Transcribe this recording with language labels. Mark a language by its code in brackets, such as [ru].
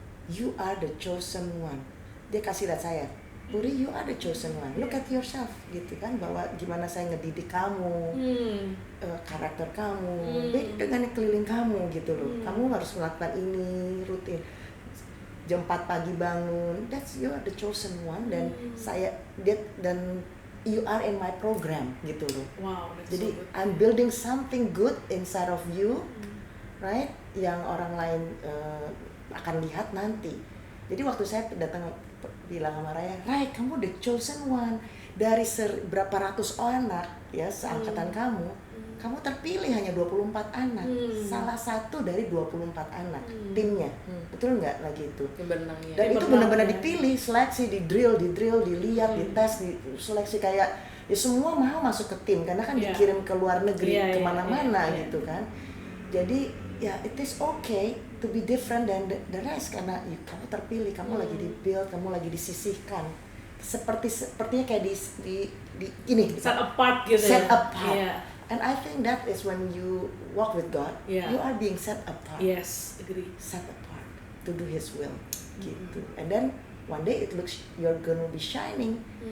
[en] You are the chosen one. [id] Dia kasih lihat saya, [en] Puri, you are the chosen one. Look at yourself, [id] gitu kan, bahwa gimana saya ngedidik kamu, karakter kamu, beda dengan keliling kamu gitu loh. Kamu harus melakukan ini rutin. Jam 4 pagi bangun. [en] That's you are the chosen one. [id] Dan dan [en] you are in my program [id] gitu loh. Wow. Jadi [en] I'm building something good inside of you. Right, [id] yang orang lain akan lihat nanti. Jadi waktu saya datang bilang sama Raya, Ray, kamu [en] the chosen one [id] dari berapa ratus anak ya seangkatan kamu terpilih hanya 24 anak, salah satu dari 24 anak timnya, betul nggak lagi itu? Dan itu benar-benar dipilih, seleksi, di drill, dilihat, dites, seleksi kayak ya semua mau masuk ke tim karena kan dikirim ke luar negeri kemana-mana gitu kan. Jadi ya, [en] it is okay to be different than the rest [id] karena kamu terpilih, kamu lagi di-build, kamu lagi disisihkan. Sepertinya kayak di ini [en] set apart [id] gitu. [en] Set apart. And I think that is when you walk with God, you are being set apart. Yes, agree. Set apart to do His will, [id] gitu. [en] And then one day it looks you're gonna be shining.